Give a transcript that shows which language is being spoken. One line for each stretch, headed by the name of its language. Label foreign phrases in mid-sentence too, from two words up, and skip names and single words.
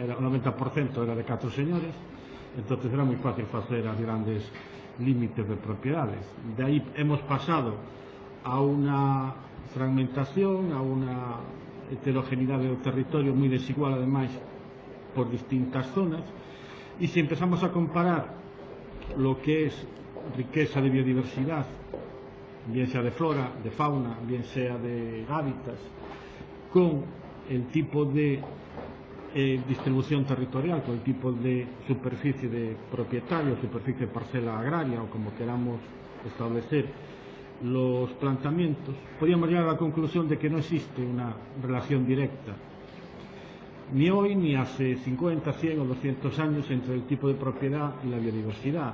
Galician: O 90% era de 4 señores, entonces era moi fácil facer as grandes límites de propiedades. De aí hemos pasado a unha fragmentación, a unha heterogeneidade do territorio moi desigual, ademais, por distintas zonas, e se empezamos a
Spanish: comparar lo que es riqueza de biodiversidade, bien sea de flora, de fauna, bien sea de hábitats, con el tipo de distribución territorial, con el tipo de superficie de propietario, superficie de parcela agraria, o como queramos establecer los planteamientos, podríamos llegar a la conclusión de que no existe una relación directa, ni hoy ni hace 50, 100 o 200 años, entre el tipo de propiedad y la biodiversidad.